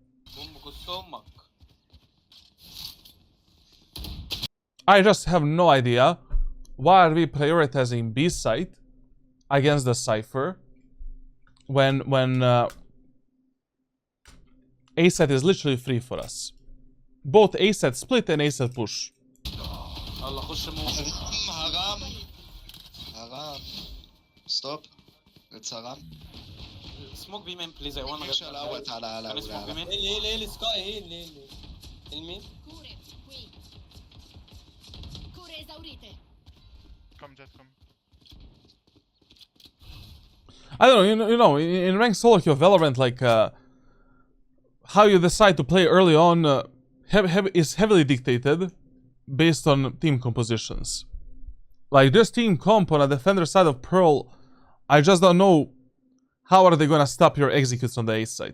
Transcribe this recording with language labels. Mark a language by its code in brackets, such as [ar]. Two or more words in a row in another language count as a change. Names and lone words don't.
[en] I just have no idea why are we prioritizing B side against the Cypher when A side is literally free for us. Both A side split and A side push. Haram. Stop. It's haram. Smoke B main please, I wanna get [ar] تعالى تعالى [en] Can I smoke B main? [ar] ليه سكاي ليه المين [it] Cure qui. Cure esaurite. [en] Come, Jet, come. I don't know, you know, in ranked solo queue of Valorant, like, how you decide to play early on is heavily dictated based on team compositions. Like, this team comp on a defender side of Pearl, I just don't know how are they gonna stop your executes on the A side.